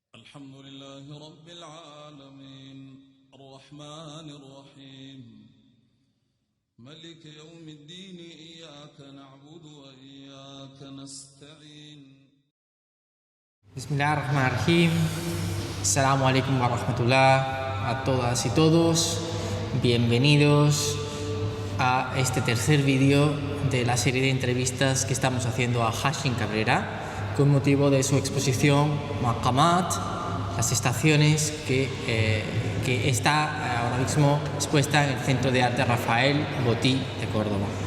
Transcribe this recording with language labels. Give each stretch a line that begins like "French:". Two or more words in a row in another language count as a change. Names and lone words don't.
Arabic: الحمد لله رب العالمين الرحمن الرحيم ملك يوم الدين إياك نعبد وإياك نستعين بسم الله الرحمن الرحيم. السلام عليكم ورحمة الله
Spanish: a todas y todos. Bienvenidos a este tercer vídeo de la serie de entrevistas que estamos haciendo a Hashim Cabrera con motivo de su exposición Maqamat, las estaciones que está ahora mismo expuesta en el Centro de Arte Rafael Botí de Córdoba.